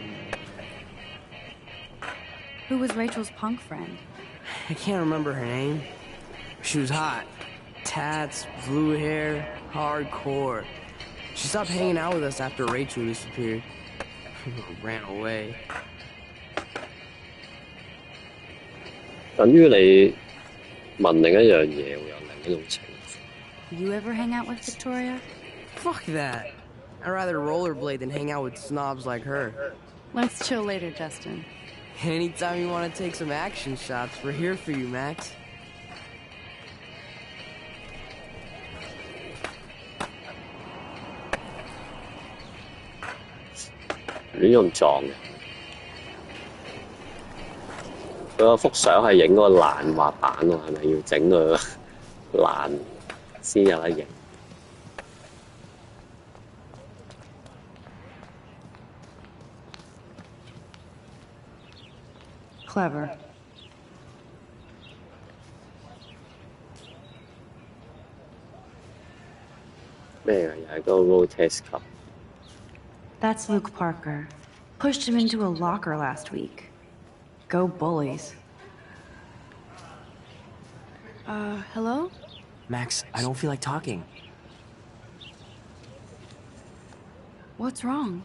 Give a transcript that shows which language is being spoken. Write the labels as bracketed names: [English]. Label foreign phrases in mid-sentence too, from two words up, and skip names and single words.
[English] Who was Rachel's punk friend? I can't remember her name. She was hot. Tats, blue hair, hardcore. She stopped hanging out with us after Rachel disappeared. Ran away. [Cantonese] 等於你問另一樣嘢，會有另一種情況。 [English] You ever hang out with Victoria? Fuck that. I'd rather rollerblade than hang out with snobs like her. Let's chill later, Justin. Anytime you want to take some action shots, we're here for you, Max. [Cantonese] 亂咁撞嘅。佢個幅相係影嗰個爛滑板喎，係咪要整個爛先有得影？ [English] Clever. [Cantonese] 咩啊？又係嗰個 [English] road test club。 That's Luke Parker. Pushed him into a locker last week. Go bullies. Hello? Max, I don't feel like talking. What's wrong?